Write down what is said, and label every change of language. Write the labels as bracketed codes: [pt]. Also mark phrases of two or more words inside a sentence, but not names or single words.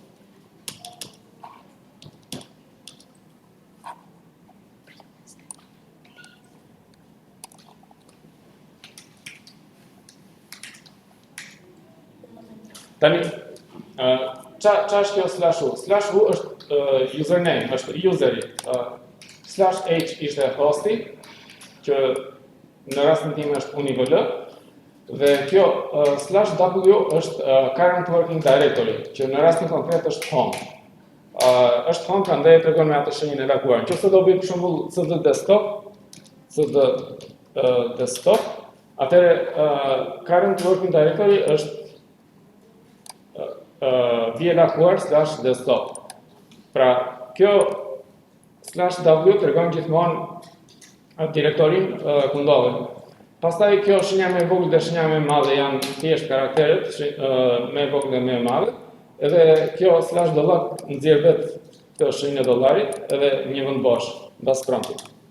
[sq] Tani, qa është kjo slash u? Slash u është username, është useri. Slash h ishte hosti, që në rastin tim është UNIVL, dhe kjo slash w është [en] current working directory, [sq] që në rastin konkret është home. Është home, prandaj e tregon me atë shenjën e lakuar. Nëse do bëj për shembull cd desktop, atëherë [en] current working directory [sq] është vje lakuar [en] slash desktop. [sq] Pra, kjo slash w tregon gjithmonë direktorin ku ndodhen. Pastaj kjo shenja me vogël dhe shenja me madhe janë thjesht karakteret, me vogël dhe me madhe, edhe kjo [en] slash dollar [sq] nxjerr vetë këtë shenjën e dollarit edhe një vend bosh mbas promptit.